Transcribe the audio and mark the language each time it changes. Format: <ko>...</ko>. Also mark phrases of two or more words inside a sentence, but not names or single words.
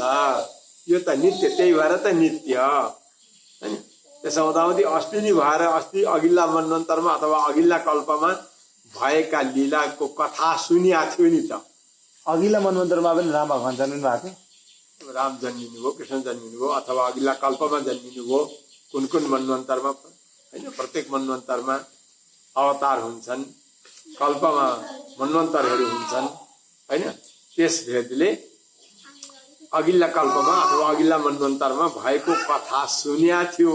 <ne>यो त नित्य, त्यही भएर त नित्य होइन। त्यसो हुँदाहुँदी अस्ति नै भएर अस्ति अघिल्ला मन्वन्तरमा अथवा अघिल्ला कल्पमा भएका लीलाको कथा सुनिएको थियो नि त। अघिल्ला मन्वन्तरमा पनि राम भगवान जन्मिनु भएको थियो, राम जन्मिनुभयो, कृष्ण जन्मिनुभयो, अथवा अघिल्ला कल्पमा जन्मिनुभयो। कुन कुन मन्वन्तरमा होइन, प्रत्येक मन्वन्तरमा अवतार हुन्छन्, कल्पमा मन्वन्तरहरू हुन्छन् होइन। त्यस भेदले अघिल्ला कल्पमा अथवा अघिल्ला मन्वन्तरमा भएको कथा सुन्या थियो।</ne>